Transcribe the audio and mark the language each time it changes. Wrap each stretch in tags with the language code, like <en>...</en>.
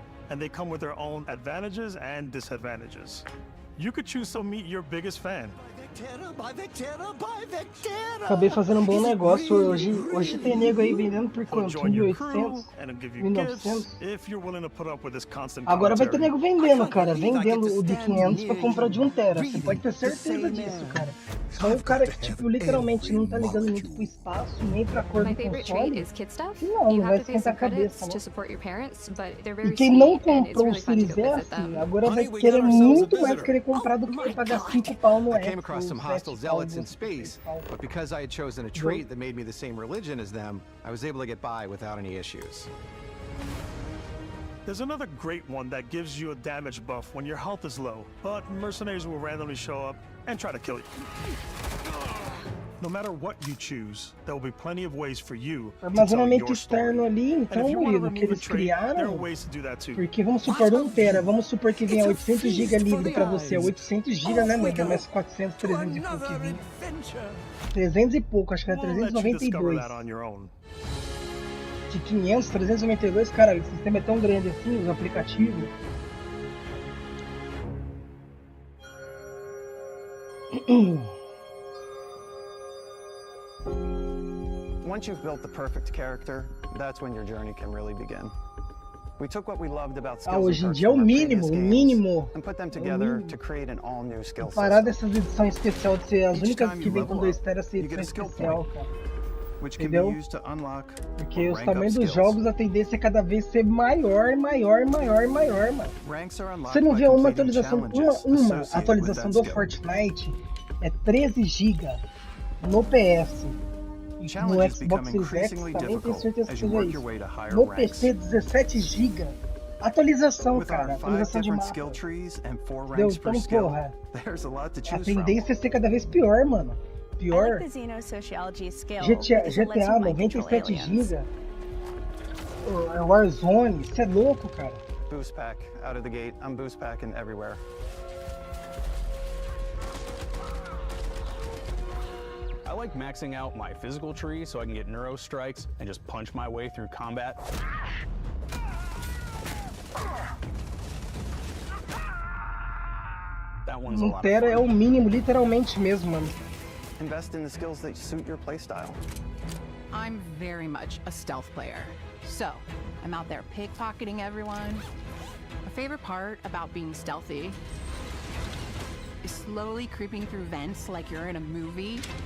<en>And they come with their own advantages and disadvantages. You could choose to meet your biggest fan.</en> <pt>Acabei fazendo um bom negócio hoje. Hoje tem nego aí vendendo por quanto? 1.800? 1.900? Agora vai ter nego vendendo, cara. Vendendo o de 500 pra comprar de 1 tera. Você pode ter certeza disso, cara. Só um cara que, tipo, literalmente não tá ligando muito pro espaço, nem pra cor do console. Não vai esquentar a cabeça, né? E quem não comprou o Series S, agora vai querer muito mais querer comprar do que pagar 5 pau no X.</pt> <en>Some hostile zealots in space, but because I had chosen a trait that made me the same religion as them, I was able to get by without any issues. There's another great one that gives you a damage buff when your health is low, but mercenaries will randomly show up and try to kill you. No matter what you choose, there will be plenty of ways for you to tell your story.</en> <pt>Ali, então, Murilo, que eles criaram, porque vamos supor 1 tera, vamos supor que venha 800 GB livre pra você, 800 GB, né, mano? Mais 400, 300 e pouco que vem. 300 e pouco, acho que era 392. De 500, 392, cara, o sistema é tão grande assim, os aplicativos.</pt> <en>Once you've built the perfect character, that's when your journey can really begin. We took what we loved about skills</en> <pt>hoje em dia é o mínimo,</pt> <en>and put them together to create an all-new skill system.</en> <pt>Parar dessas edições especiais de ser as únicas que vêm com 2 teras ser edição especial, cara. Entendeu? Porque os tamanhos dos jogos, a tendência é cada vez ser maior, maior, mano. Você não vê uma atualização, uma atualização do Fortnite é 13 GB no PS. No Xbox Series X também tenho certeza que seja isso. No PC 17 GB. Atualização, cara. Atualização de mapa. Deu, então, porra. A tendência é ser cada vez pior, mano. Pior. GTA 97 GB. Warzone, isso é louco, cara.</pt> <en>Boost pack out of the gate. I'm boost packing everywhere. I like maxing out my physical tree so I can get neuro strikes and just punch my way through combat. That one's a lot of fun.</en> <pt>É o mínimo, literalmente mesmo, mano.</pt> <en>Invest in the skills that suit your playstyle. I'm very much a stealth player, so I'm out there pickpocketing everyone. My favorite part about being stealthy is slowly creeping through vents like you're in a movie.</en>